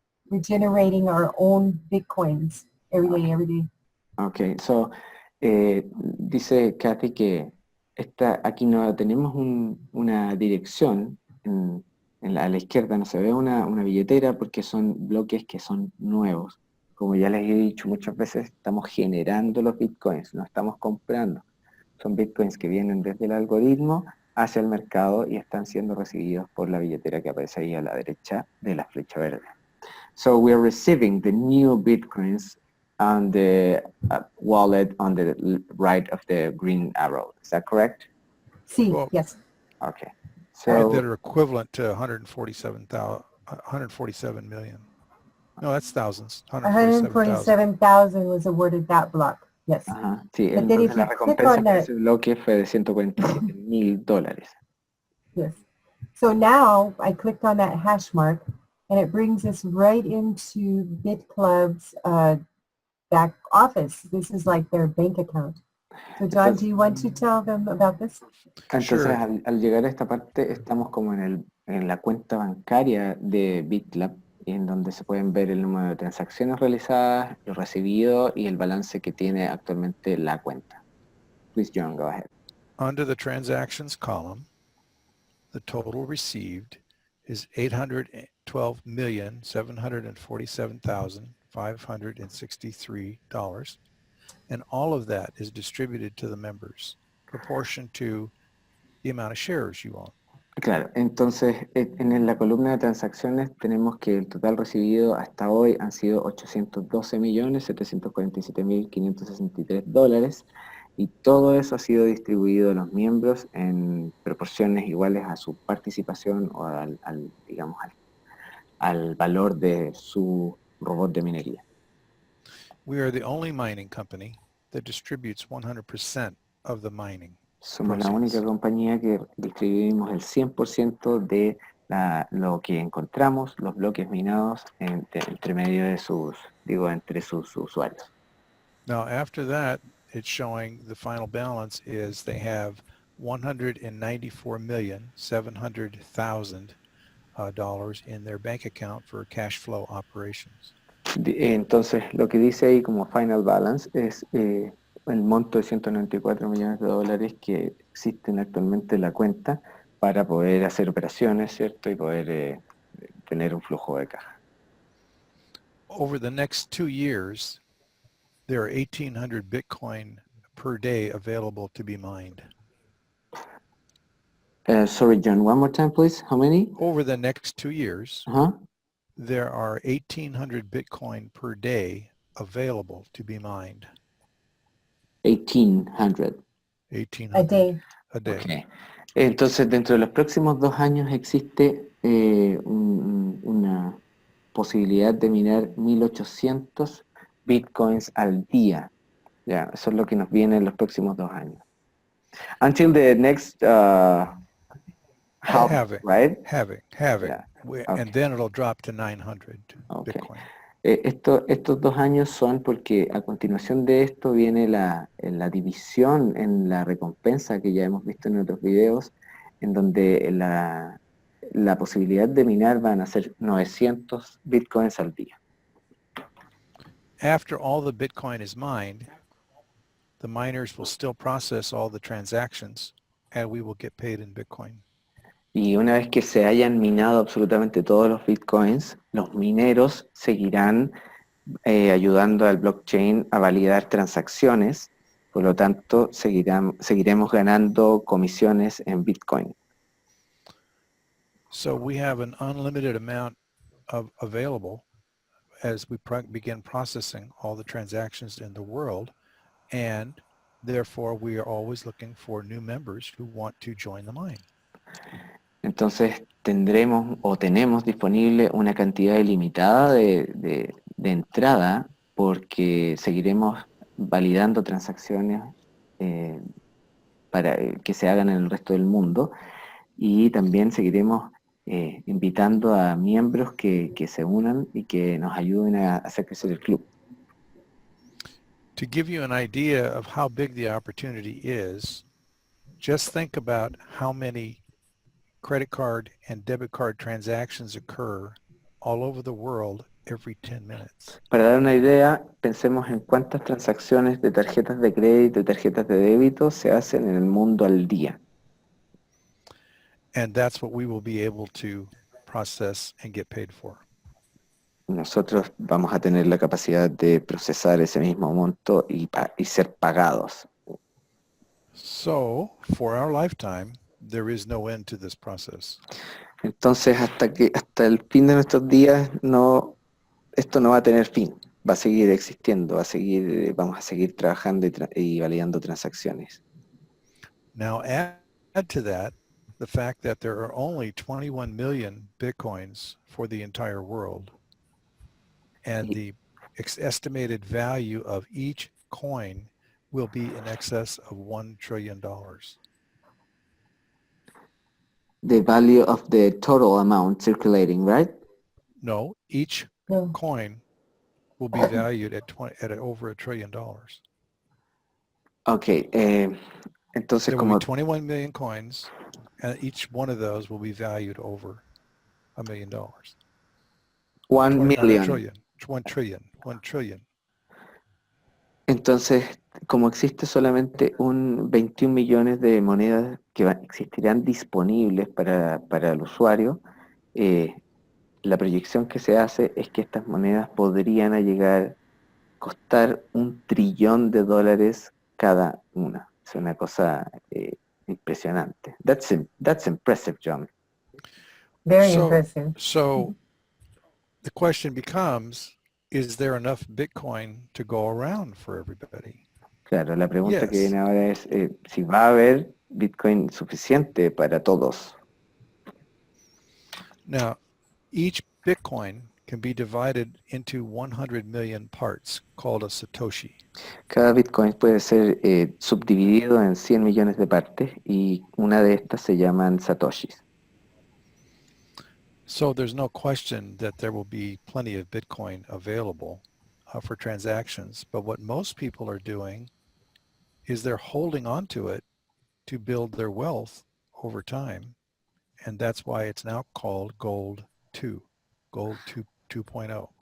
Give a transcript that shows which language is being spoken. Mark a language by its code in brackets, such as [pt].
[en] We're generating our own Bitcoins every day. [es] Ok, so, dice Cathie que aquí no tenemos una dirección a la izquierda, no se ve una billetera porque son bloques que son nuevos. Como ya les he dicho muchas veces, estamos generando los bitcoins, no estamos comprando. Son bitcoins que vienen desde el algoritmo hacia el mercado y están siendo recibidos por la billetera que aparece ahí a la derecha de la flecha verde. [en] So we are receiving the new bitcoins on the wallet on the right of the green arrow. Is that correct? [es] Sí, [en] Well, yes. Okay. Right, So that are equivalent to 147 million. No, that's thousands. 147,000. 147,000 was awarded that block. Yes. [es] Ajá, sí, [en] But then [es] entonces [en] if [es] la [en] you click [es] recompensa [en] on [es] por [en] that, [es] ese bloque fue de $147,000. [en] yes. So now I clicked on that hash mark and it brings us right into Bitclub's back office. This is like their bank account. So John, do you want to tell them about this? [es] Entonces, [en] Sure. [es] al llegar a esta parte, estamos como en la cuenta bancaria de Bitclub, en donde se pueden ver el número de transacciones realizadas, lo recibido y el balance que tiene actualmente la cuenta. [en] Please, John, go ahead. Under the transactions column, the total received is $812,747,563. And all of that is distributed to the members, proportion to the amount of shares you own. [es] Claro, entonces en la columna de transacciones tenemos que el total recibido hasta hoy han sido $812,747,563 y todo eso ha sido distribuido a los miembros en proporciones iguales a su participación o digamos, al valor de su robot de minería. [en] We are the only mining company that distributes 100% of the mining. [es] Somos la única compañía que distribuimos el 100% de lo que encontramos, los bloques minados entre medio de entre sus usuarios. [en] Now, after that, it's showing the final balance is they have $194,700,000 in their bank account for cash flow operations. [es] Entonces, lo que dice ahí como final balance es el monto de $194 millones que existen actualmente en la cuenta para poder hacer operaciones, ¿cierto? Y poder tener un flujo de caja. [en] Over the next 2 years, there are 1,800 Bitcoin per day available to be mined. Sorry, John, one more time, please. How many? Over the next 2 years, Uh-huh. there are 1,800 Bitcoin per day available to be mined. 1,800. 1,800 A day. a day. Okay. [es] Entonces, dentro de los próximos 2 años existe una posibilidad de minar 1.800 bitcoins al día. Ya, eso es lo que nos viene en los próximos 2 años. [en] Until the next half, Halving. right? Having. Yeah. And then it'll drop to 900 Okay. Bitcoin. [es] Estos 2 años son porque a continuación de esto viene la división en la recompensa que ya hemos visto en otros videos, en donde la posibilidad de minar van a ser 900 bitcoins al día. [en] After all the Bitcoin is mined, the miners will still process all the transactions and we will get paid in Bitcoin. [es] Y una vez que se hayan minado absolutamente todos los bitcoins, los mineros seguirán ayudando al blockchain a validar transacciones, por lo tanto seguiremos ganando comisiones en Bitcoin. [en] So we have an unlimited amount of available as we begin processing all the transactions in the world, and therefore we are always looking for new members who want to join the mine. [es] Entonces tenemos disponible una cantidad ilimitada de entrada porque seguiremos validando transacciones para que se hagan en el resto del mundo y también seguiremos invitando a miembros que se unan y que nos ayuden a hacer crecer el club. [en] To give you an idea of how big the opportunity is, just think about how many credit card and debit card transactions occur all over the world every 10 minutes. [es] Para dar una idea, pensemos en cuántas transacciones de tarjetas de crédito y tarjetas de débito se hacen en el mundo al día. [en] And that's what we will be able to process and get paid for. [es] Nosotros vamos a tener la capacidad de procesar ese mismo monto y ser pagados. So, for our lifetime, there is no end to this process. Entonces, hasta el fin de nuestros días, esto no va a tener fin. Va a seguir existiendo, vamos a seguir trabajando y validando transacciones. [en] Now, add to that the fact that there are only 21 million Bitcoins for the entire world. and the estimated value of each coin will be in excess of $1 trillion. The value of the total amount circulating, right? No, each No. coin will be valued at over $1 trillion. [es] Ok, entonces [en] There will [es] como [en] be 21 million coins, and each one of those will be valued over $1 million. 1 Not a million. trillion, 1 trillion, 1 trillion. [es] Entonces, como existe solamente un 21 millones de monedas que existirán disponibles para el usuario, la proyección que se hace es que estas monedas podrían llegar a costar $1 trillón cada una. Es una cosa impresionante. [en] That's impressive, John. Very impressive. So the question becomes, is there enough Bitcoin to go around for everybody? [es] Claro, la pregunta que [en] Yes. [es] viene ahora es si va a haber Bitcoin suficiente para todos. [en] Now, each Bitcoin can be divided into 100 million parts called a Satoshi. [es] Cada Bitcoin puede ser subdividido en 100 millones de partes y una de estas se llaman satoshis. [en] So there's no question that there will be plenty of Bitcoin available for transactions. But what most people are doing is they're holding on to it to build their wealth over time. And that's why it's now called Gold 2, Gold 2.0.